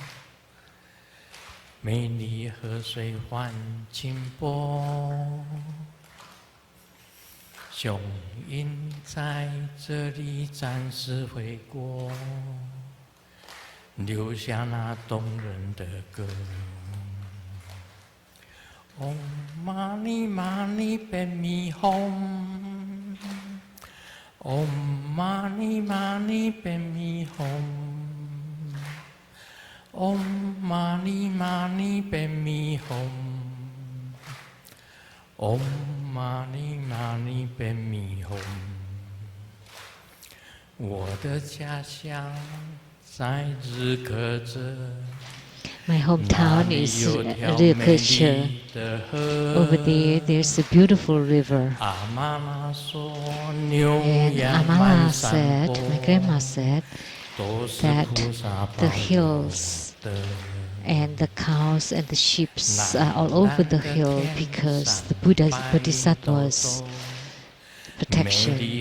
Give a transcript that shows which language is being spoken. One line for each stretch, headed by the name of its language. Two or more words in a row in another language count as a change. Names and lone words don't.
Chinese: 美丽河水缓清波，雄鹰在这里暂时回国，留下那动人的歌。
Sanskrit: Om Mani Mani Padme Hum. Om Mani Mani Padme Hum. Om Mani Mani Padme Hum. Om Mani Mani Padme Hum.
Chinese: 我的家乡在日喀则。
English: My hometown is Rikheche. Over there, there's a beautiful river. And Amala said, my grandma said, that the hills and the cows and the sheep are all over the hill because the Buddha's Bodhisattva's protection.